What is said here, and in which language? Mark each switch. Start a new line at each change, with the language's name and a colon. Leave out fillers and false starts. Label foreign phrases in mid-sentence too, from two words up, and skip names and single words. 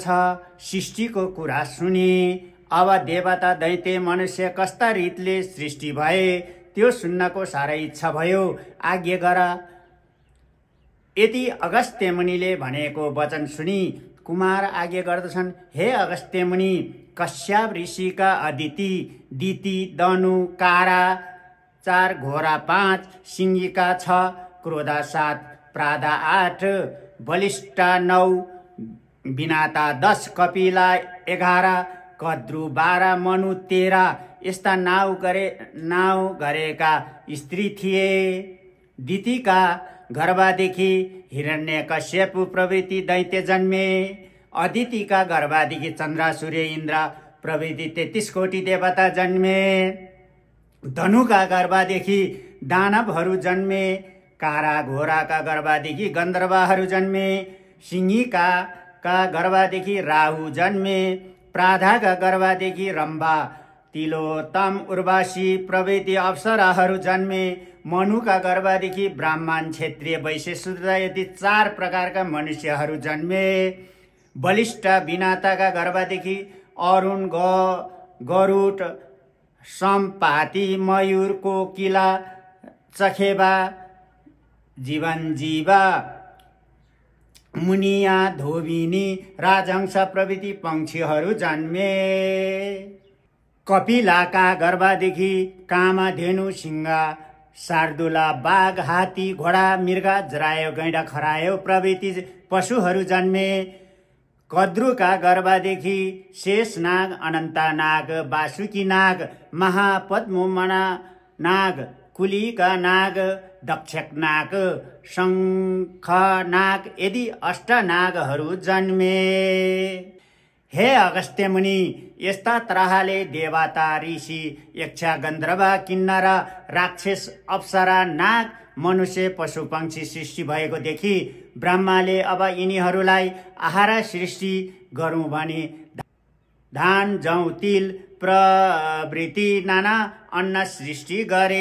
Nepali: सृष्टिको कुरा सुने। अब देवता दैत्य मनुष्य कस्ता रीतले सृष्टि भए त्यो सुन्नको साह्रै इच्छा भयो, आज्ञा गर। यति अगस्त्य मुनिले भनेको वचन सुनि कुमार आज्ञा गर्दछन्। हे अगस्त्य मुनि, कश्यप ऋषिका अदिति, दिति, दनु, कारा 4, घोरा 5, सिंहिका 6, क्रोधा 7, प्रादा 8, बलिष्ठा 9, बिनाता 10, कपिला 11, कद्रु 12, मनु 13 यस्ता नाउ गरेका स्त्री थिए। दितिका गर्भदेखि हिरण्यकश्यप प्रभृति दैत्य जन्मे। अदितिका गर्भदेखि चन्द्र, सूर्य, इन्द्र प्रभृति 33 कोटि देवता जन्मे। धनुका गर्भदेखि दानवहरू जन्मे। कारा घोराका गर्भदेखि गन्धर्वहरू जन्मे। सिंहिका गर्भदेखि राहु जन्मे। प्राधाका गर्भदेखि रम्भा, तिलोत्तम, उर्वशी प्रभृति अप्सराहरू जन्मे। मनुका गर्भदेखि ब्राह्मण, क्षत्रिय, वैश्य, शूद्र यति 4 प्रकारका मनुष्यहरू जन्मे। बलिष्ठ बिनाताका गर्भदेखि अरुण, गरुड, सम्पाति, मयूर, कोकिला, चखेबा, जीवनजीवा, मुनिया, धोबिनी, राजहंस प्रभृति पंक्षीहरू जन्मे। कपिलाका गर्भदेखि कामधेनु, सिंह, शार्दुला, बाघ, हात्ती, घोडा, मृग, जरायो, गैंडा, खरायो प्रभृति पशुहरू जन्मे। कद्रुका गर्भदेखि शेषनाग, अनन्तनाग, वासुकी नाग, महापद्ममना नाग, कुलिका नाग, दक्षक नाग, शङ्ख नाग यदि अष्टनागहरू जन्मे। हे अगस्त्य मुनि, यस्ता तरहले देवता, ऋषि, यक्ष, गन्धर्व, किन्नर, राक्षस, अप्सरा, नाग, मनुष्य, पशु, पंक्षी सृष्टि भएको देखि ब्रह्माले अब यिनीहरूलाई आहार सृष्टि गरौँ भने धान जौ तिल प्रभृति नाना अन्न सृष्टि गरे।